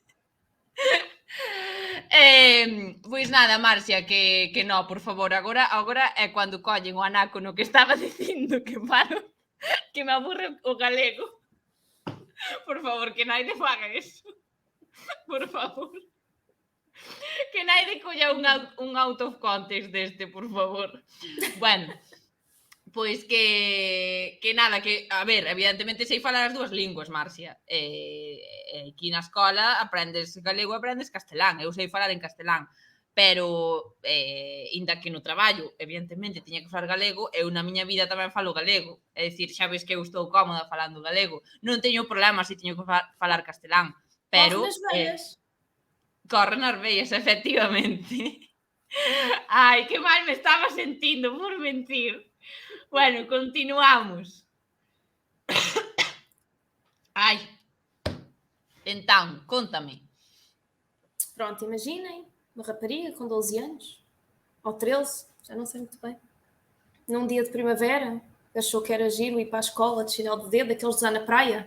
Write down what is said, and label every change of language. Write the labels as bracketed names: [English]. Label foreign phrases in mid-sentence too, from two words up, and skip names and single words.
[Galician] Pois nada, Márcia, que no, por favor, agora é cando collen o anaco no que estaba dicindo que paro, que me aburre o galego. Por favor, que naide faga eso. Por favor. Que nadie colla un [English] out of context [Galician] deste, por favor. Bueno, pois que nada, que, a ver, evidentemente sei falar as dúas linguas, Marcia. Aquí na escola aprendes galego e aprendes castelán. Eu sei falar en castelán, pero inda que no traballo, evidentemente, tiña que falar galego, eu na miña vida tamén falo galego. É dicir, xa ves que eu estou cómoda falando galego. Non teño problema se teño que falar castelán, pero... [Portuguese] Corre nas veias. [Galician] Corre nas veias, efectivamente. Ai, que mal me estaba sentindo por mentir. Bueno, continuamos. Ai. [Portuguese] Então, conta-me. Pronto, imaginem, uma rapariga com 12 anos, ou 13, já não sei muito bem. Num dia de primavera, achou que era giro ir para a escola de chinelo de dedo, daqueles de usar na praia.